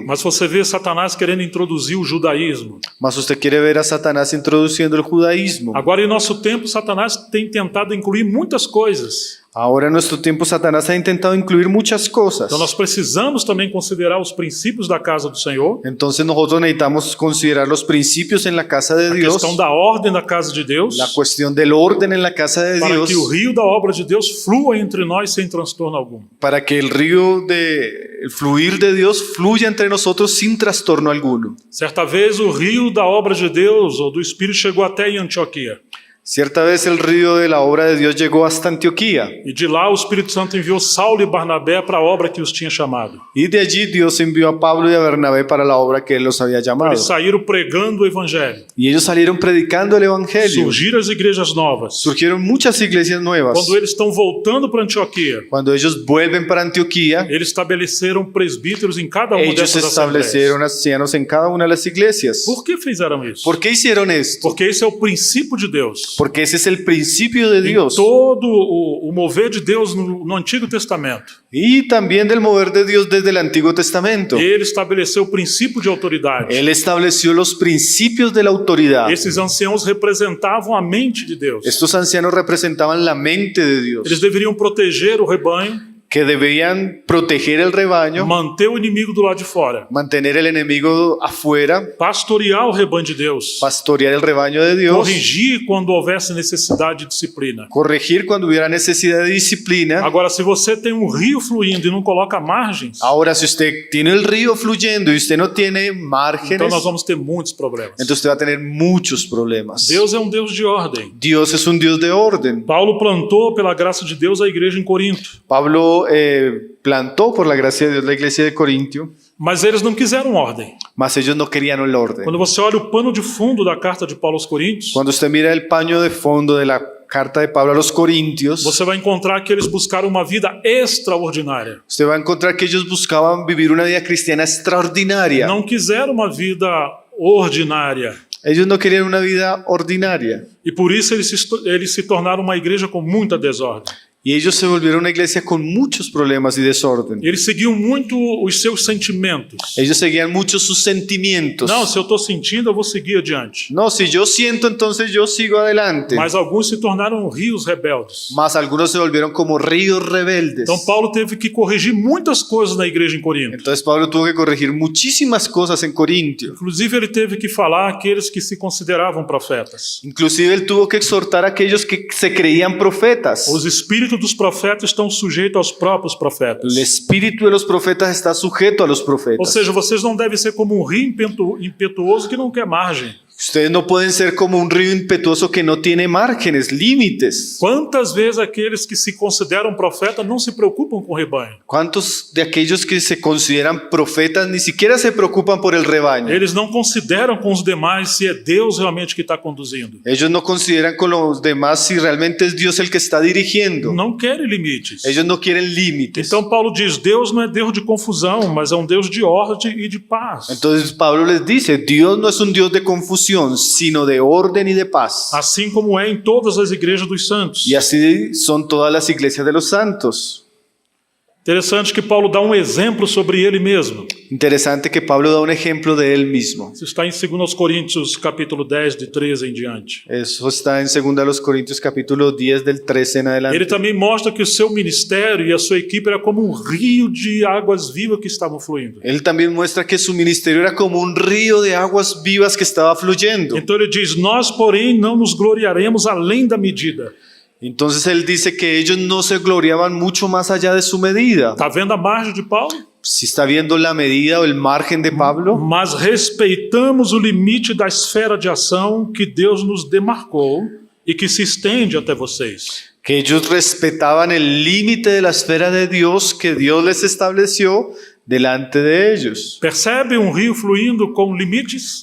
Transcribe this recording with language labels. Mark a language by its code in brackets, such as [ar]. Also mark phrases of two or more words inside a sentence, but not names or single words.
[pt] mas você vê Satanás querendo introduzir o judaísmo. [es] mas usted quiere ver a Satanás introduciendo el judaísmo. [pt] Agora, em nosso tempo, Satanás tem tentado incluir muitas coisas. [es] Ahora en nuestro tiempo Satanás ha intentado incluir muchas cosas. [pt] Então nós precisamos também considerar os princípios da casa do Senhor, [es] Entonces nosotros necesitamos considerar los principios en la casa de a Dios, [pt] questão da ordem da casa de Deus, [es] la cuestión del orden en la casa de [pt] para [es] Dios, [pt] que o rio da obra de Deus flua entre nós sem transtorno algum. [es] para que el fluir de Dios fluya entre nosotros sin trastorno alguno. [pt] Certa vez o rio da obra de Deus ou do Espírito chegou até em Antioquia. [es] Cierta vez el río de la obra de Dios llegó hasta Antioquía, [pt] E de lá o Espírito Santo enviou Saulo e Barnabé para a obra que os tinha chamado. [es] y de allí Dios envió a Pablo y a Bernabé para la obra que él los había llamado. [pt] Eles saíram pregando o evangelho. [es] Y ellos salieron predicando el evangelio. [pt] Surgiram as igrejas novas. [es] Surgieron muchas iglesias nuevas. [pt] Quando eles estão voltando para Antioquia, [es] Cuando ellos vuelven para Antioquía, [pt] eles estabeleceram presbíteros em cada uma [es] ellos [pt] dessas assembleias. [es] establecieron ancianos en cada una de las iglesias. [pt] Por que fizeram isso? [es] ¿Por qué hicieron esto? [pt] Porque esse é o princípio de Deus. [es] Porque ese es el principio de Dios [pt] Todo o mover de Deus no Antigo Testamento. [es] y también del mover de Dios desde el Antiguo Testamento. [pt] Ele estabeleceu o princípio de autoridade. [es] Él estableció los principios de la autoridad. [pt] Esses anciãos representavam a mente de Deus. [es] Estos ancianos representaban la mente de Dios, [pt] Eles deveriam proteger o rebanho, [es] que debían proteger el rebaño, [pt] manter o inimigo do lado de fora, [es] mantener el enemigo afuera, [pt] pastorear o rebanho de Deus, [es] pastorear el rebaño de Dios, [pt] corrigir quando houvesse necessidade de disciplina. [es] corregir cuando hubiera necesidad de disciplina. [pt] Agora, se você tem um rio fluindo e não coloca margens, [es] Ahora, si usted tiene el río fluyendo y usted no tiene [pt] então [es] márgenes, [pt] nós vamos ter muitos problemas. [es] entonces usted va a tener muchos problemas. [pt] Deus é um Deus de ordem. [es] Dios es un Dios de orden. [pt] Paulo plantou, pela graça de Deus, a igreja em Corinto. [es] Pablo plantó por la gracia de Dios la iglesia de Corintio, [pt] Mas eles não quiseram ordem. [es] mas ellos no querían el orden. [pt] Quando você olha o pano de fundo da carta de Paulo aos Coríntios, [es] Cuando usted mira el paño de fondo de la carta de Pablo a los Corintios, [pt] você vai encontrar que eles buscaram uma vida extraordinária. [es] usted va a encontrar que ellos buscaban vivir una vida cristiana extraordinaria. [pt] Não quiseram uma vida ordinária. [es] Ellos no querían una vida ordinaria. [pt] E por isso eles se tornaram uma igreja com muita desordem. [es] Y ellos se volvieron una iglesia con muchos problemas y desorden. [pt] Eles seguiam muito os seus sentimentos. [es] Ellos seguían mucho sus sentimientos. [pt] Não, se eu estou sentindo, eu vou seguir adiante. [es] No, si yo siento, entonces yo sigo adelante. [pt] Mas alguns se tornaram rios rebeldes. [es] Mas algunos se volvieron como ríos rebeldes. [pt] Então Paulo teve que corrigir muitas coisas na igreja em Corinto. [es] Entonces Pablo tuvo que corregir muchísimas cosas en Corintio. [pt] Inclusive ele teve que falar àqueles que se consideravam profetas. [es] Inclusive él tuvo que exhortar a aquellos que se creían profetas. [pt] Os espíritos dos profetas estão sujeitos aos próprios profetas. [es] El espíritu de los profetas está sujeto a los [pt] Ou [es] profetas. [pt] seja, vocês não devem ser como um rio impetuoso que não quer margem. [es] Ustedes no pueden ser como un río impetuoso que no tiene márgenes, límites. [pt] Quantas vezes aqueles que se consideram profetas não se preocupam com o rebanho? [es] ¿Cuántos de aquellos que se consideran profetas ni siquiera se preocupan por el rebaño? [pt] Eles não consideram com os demais se é Deus realmente que está conduzindo. [es] Ellos no consideran con los demás si realmente es Dios el que está dirigiendo. [pt] Não querem limites. [es] Ellos no quieren límites. [pt] Então Paulo diz, Deus não é Deus de confusão, mas é um Deus de ordem e de paz. [es] Entonces Pablo les dice, Dios no es un Dios de confusión, sino de orden y de paz. [pt] Assim como é em todas as igrejas dos santos. [es] Y así son todas las iglesias de los santos. [pt] Interessante que Paulo dá um exemplo sobre ele mesmo. [es] Interesante que Pablo da un ejemplo de él mismo. [pt] Isso está em 2 Coríntios capítulo 10, de 13 em diante. [es] Eso está en 2 Corintios capítulo 10 del 13 en [pt] Ele [es] adelante. [pt] também mostra que o seu ministério e a sua equipe era como um rio de águas vivas que estavam fluindo. [es] Él también muestra que su ministerio era como un río de aguas vivas que estaba fluyendo. [pt] Então ele diz, nós porém não nos gloriaremos além da medida. [es] Entonces él dice que ellos no se gloriaban mucho más allá de su medida. [pt] Está vendo a margem de Paulo? [es] Si está viendo la medida o el margen de Pablo, [pt] Mas respeitamos o limite da esfera de ação que Deus nos demarcou e que se estende até vocês. [es] que ellos respetaban el límite de la esfera de Dios que Dios les estableció delante de ellos. [pt] Percebe um rio fluindo com limites?